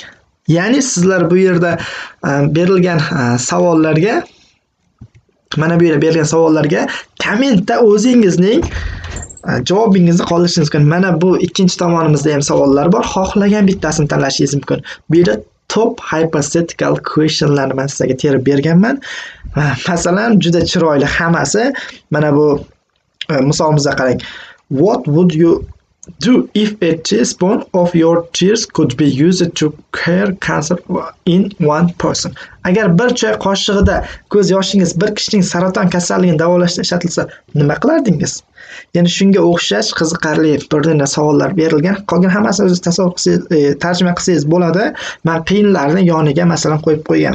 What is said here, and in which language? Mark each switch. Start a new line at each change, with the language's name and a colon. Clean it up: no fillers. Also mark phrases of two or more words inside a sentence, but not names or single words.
Uzbek: Ya'ni sizlar bu yerda berilgan savollarga, mana bu yerda berilgan savollarga kommentda o'zingizning javobingizni qoldirishingiz mumkin. Mana bu ikkinchi tomonimizda ham savollar bor. Xohlagan bittasini tanlashingiz mumkin. Bu yerda
English: top hypothetical questionlarni
Uzbek: men sizga terib berganman. Masalan, juda chiroyli hammasi. Mana bu misolimizga qarang.
English: What would you do if a teaspoon of your tears could be used to cure cancer in one person?
Uzbek: Agar bir choy qoshig'ida ko'z yoshingiz bir kishining saraton kasalligini davolashda ishlatilsa, nima qilardingiz? Ya'ni shunga o'xshash qiziqarli bir savollar berilgan. Qolgan hammasini o'zingiz tasavvur qilsangiz, tarjima qilsangiz bo'ladi. Men qiyinlarni yoniga masalan qo'yib qo'ygan.